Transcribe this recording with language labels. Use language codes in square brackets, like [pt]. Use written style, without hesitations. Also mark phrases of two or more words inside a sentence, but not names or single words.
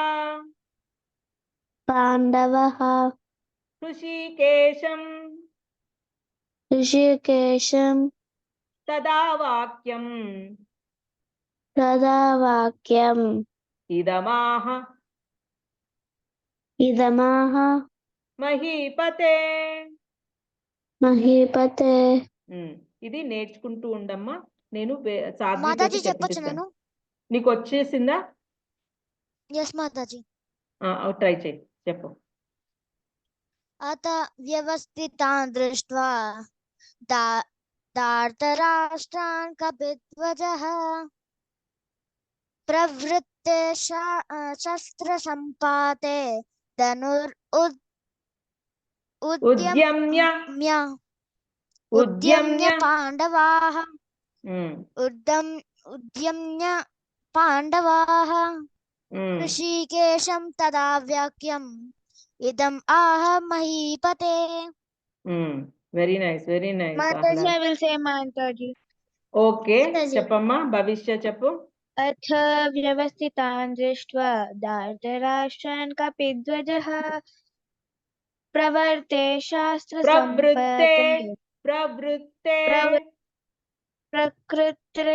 [sa] पाण्डवः ऋषिकेशं ऋषिकेशं तदा वाक्यम् तदा वाक्यम् इदमाह इदमाह మహీపతే మహీపతే. [te] ఇది నేర్చుకుంటూ ఉండమ్మా. నేను సాధ్వి మాతాజీ తోటి చెప్పొచ్చు చెప్పిస్తాను. నేను? నీకు వచ్చేసిందా? ఎస్ మాతాజీ. ట్రై చేయి, చెప్పు. [sa] అత వ్యవస్థితాన్ దృష్ట్వా धार्तराष्ट्रान् कपिध्वजः प्रवृत्ते शस्त्रसम्पाते उद्यम्य पाण्डवाः उद्यम्य पाण्डवाः ऋषिकेशं तदा वाक्यम् इदम् आह महीपते. [en] very nice, very nice. మాతాజీ, I will say మాతాజీ. [te] ఓకే, మాతాజీ. చెప్పమ్మా. భవిష్య చెప్పు. [sa] అథ వ్యవస్థితాన్ దృష్ట్వా ధార్తరాష్ట్రాన్ కపిధ్వజः ప్రవర్తే శాస్త్రసంపతే ప్రవృత్తే ప్రకృతే